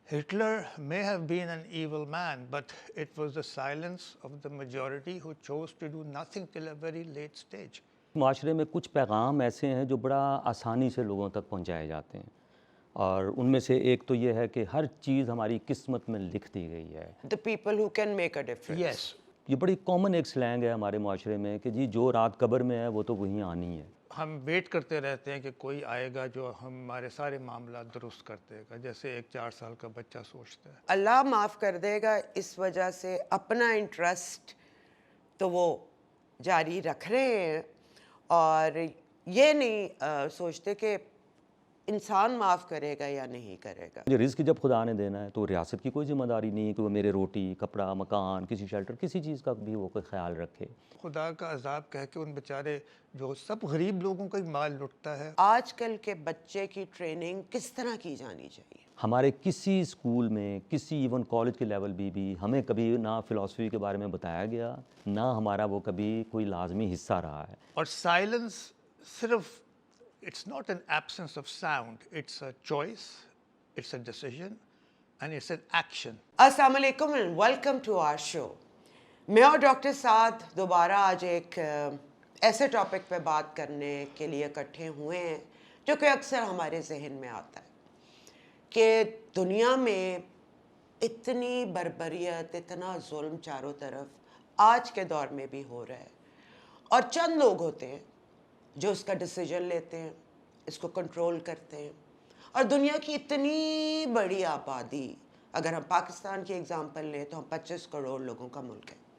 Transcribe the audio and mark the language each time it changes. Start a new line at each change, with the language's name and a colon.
English: Hitler may have been an evil man, but it was the silence of the majority who chose to do nothing till a very late stage.
Urdu: معاشرے میں کچھ پیغام ایسے ہیں جو بڑا آسانی سے لوگوں تک پہنچائے جاتے ہیں، اور ان میں سے ایک تو یہ ہے کہ ہر چیز ہماری قسمت میں لکھ دی گئی ہے۔
English: The people who can make a difference. Yes.
Urdu: یہ بڑی کامن ایک سلینگ ہے ہمارے معاشرے میں کہ جی جو رات قبر میں ہے وہ تو وہیں آنی ہے۔ ہم ویٹ کرتے رہتے ہیں کہ کوئی آئے گا جو ہمارے سارے معاملات درست کر دے گا، جیسے ایک 4 سال کا بچہ سوچتا ہے۔ اللہ معاف کر دے گا، اس وجہ سے اپنا انٹرسٹ تو وہ جاری رکھ رہے ہیں اور یہ نہیں سوچتے کہ انسان معاف کرے گا یا نہیں کرے گا۔ یہ رزق جب خدا نے دینا ہے تو ریاست کی کوئی ذمہ داری نہیں ہے کہ وہ میرے روٹی، کپڑا، مکان، کسی شیلٹر، کسی چیز کا بھی وہ کوئی خیال رکھے۔ خدا کا عذاب کہہ کے ان بیچارے جو سب غریب لوگوں کا ہی مال لٹتا ہے۔ آج کل کے بچے کی ٹریننگ کس طرح کی جانی چاہیے؟ ہمارے کسی اسکول میں، کسی ایون کالج کے لیول بھی ہمیں کبھی نہ فلاسفی کے بارے میں بتایا گیا، نہ ہمارا وہ کبھی کوئی لازمی حصہ رہا ہے۔ اور سائلنس صرف
English: it's not an absence of sound, it's a choice, it's a decision, and it's an action.
Urdu: السلام علیکم
English: And welcome to our show.
Urdu: میں اور ڈاکٹر سعد دوبارہ آج ایک ایسے ٹاپک پہ بات کرنے کے لیے اکٹھے ہوئے ہیں جو کہ اکثر ہمارے ذہن میں آتا ہے کہ دنیا میں اتنی بربریت، اتنا ظلم چاروں طرف آج کے دور میں بھی ہو رہا ہے، اور چند لوگ ہوتے ہیں جو اس کا ڈیسیجن لیتے ہیں، اس کو کنٹرول کرتے ہیں، اور دنیا کی اتنی بڑی آبادی، اگر ہم پاکستان کی اگزامپل لیں تو ہم 25 کروڑ لوگوں کا ملک ہے،